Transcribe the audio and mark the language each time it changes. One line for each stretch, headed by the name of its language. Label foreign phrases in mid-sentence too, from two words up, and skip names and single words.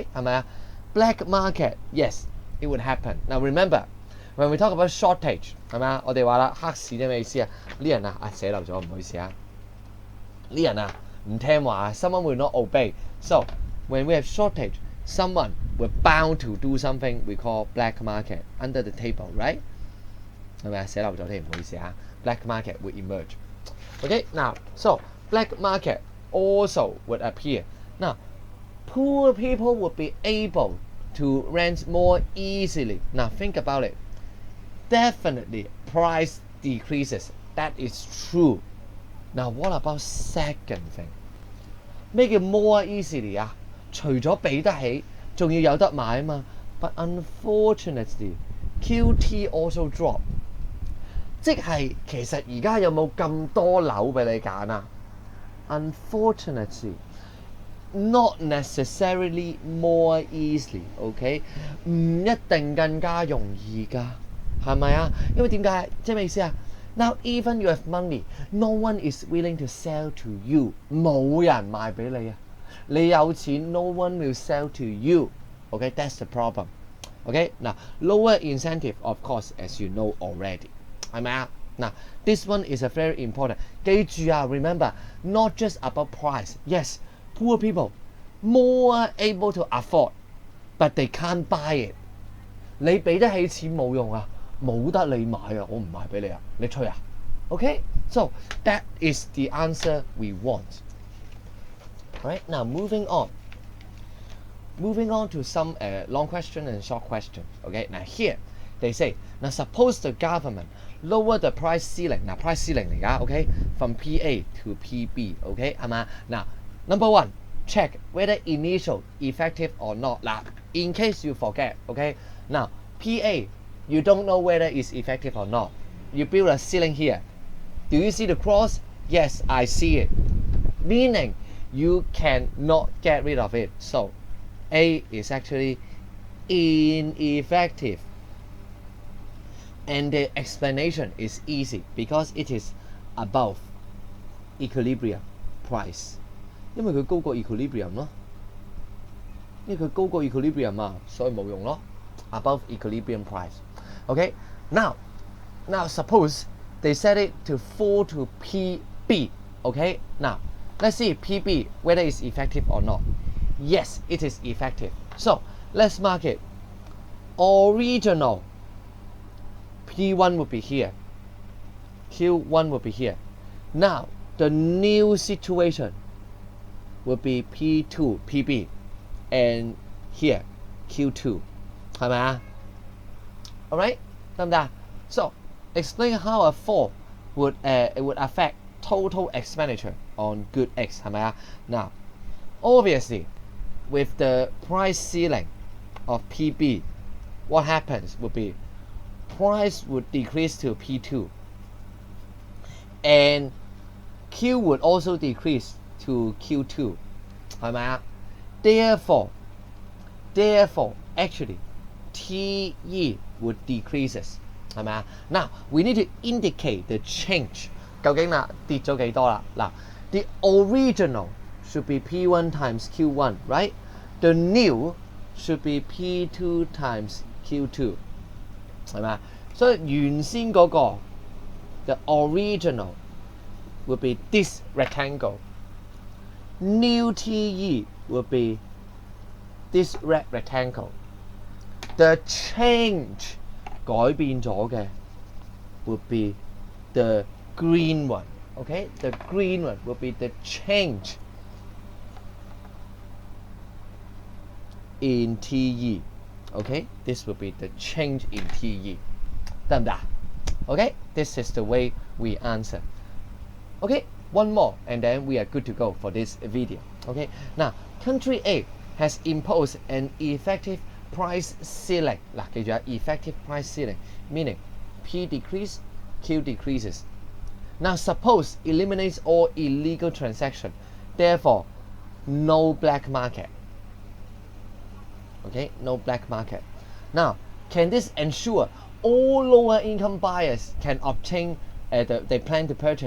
Cantonese: 係咪啊
English: Black market, yes, it would happen. Now remember, when we talk about shortage,
Cantonese: 係咪啊？我哋話啦，黑市啲咩意思啊？呢人啊，寫漏咗，唔好意思啊。呢人啊，唔聽話
English: someone will not obey. So when we have shortage, someone will bound to do something we call black market under the table, right?
Cantonese: 係咪啊？寫漏咗添，唔好意思啊。
English: Black market will emerge. Okay, now so black market also would appear. Now, poor people would be able to rent more easily. Now think about it. Definitely price decreases. That is true. Now what about second thing?
Cantonese: 咩叫
English: more easily
Cantonese: 啊？除咗俾得起，仲要有得買啊嘛。
English: But unfortunately, QT also drop.
Cantonese: 即係其實而家有冇咁多樓俾你揀啊 ？
English: Unfortunately, not necessarily more easily.
Cantonese: OK， 唔一定更加容易㗎，係咪啊？因為點解？即係咩意思啊
English: ？Now even you have money, no one is willing to sell to you.
Cantonese: 冇人賣俾你啊！你有錢 ，
English: no one will sell to you. OK, that's the problem. OK， 嗱 lower incentive, of course, as you know already.
Cantonese: 係咪啊？
English: 嗱 this one is a very important.
Cantonese: 記住啊
English: ，remember, not just about price. Yes, poor people more able to afford, but they can't buy it.
Cantonese: 你俾得起錢冇用啊，冇得你買啊，我唔賣俾你啊，你吹啊 ？
English: Okay, so that is the answer we want. Alright, now moving on. Moving on to some long question and short question. Okay, now here they say, now suppose the government lower the price ceiling. Now price ceiling
Cantonese: 嚟㗎
English: ，OK, from PA to PB,
Cantonese: OK 係嘛？
English: 嗱 number one, check whether initial effective or not. 嗱 in case you forget, OK, now PA you don't know whether it's effective or not. You build a ceiling here. Do you see the cross? Yes, I see it. Meaning you cannot get rid of it. So A is actually ineffective. And the explanation is easy because it is above equilibrium price.
Cantonese: 因為佢高過 equilibrium 咯，因為佢高過 equilibrium 啊，所以冇用咯。
English: Above equilibrium price. Okay, now suppose they set it to fall to PB. Okay, now let's see PB whether it's effective or not. Yes, it is effective. So let's mark it. Original P1 would be here. Q1 would be here. Now the new situation would be P2, PB, and here Q2.
Cantonese: 係咪啊 ？Alright， 得唔得？
English: So explain how a fall would it would affect total expenditure on good X
Cantonese: 係咪啊？
English: Now obviously with the price ceiling of PB, what happens would be price would decrease to P2 and Q would also decrease to Q2
Cantonese: 係咪啊？
English: Therefore actually TE would decreases
Cantonese: 係咪啊？
English: Now we need to indicate the change
Cantonese: 究竟啦跌咗幾多啦？
English: 嗱 the original should be P1 times Q1, right? The new should be P2 times Q2
Cantonese: 係咪啊？所以原先嗰個
English: the original would be this rectangle. New TE would be this red rectangle. The change
Cantonese: 改變咗嘅
English: would be the green one. Okay, the green one would be the change in TE. Okay, this would be the change in TE.
Cantonese: 得唔得？
English: Okay, this is the way we answer. Okay, one more and then we are good to go for this video. Okay, now country A has imposed an effective price ceiling.
Cantonese: 嗱，記住啊
English: ，effective price ceiling meaning P decrease, Q decreases. Now suppose eliminates all illegal transaction, therefore no black market. Okay, no black market. Now, can this ensure all lower income buyers can obtain they plan to purchase?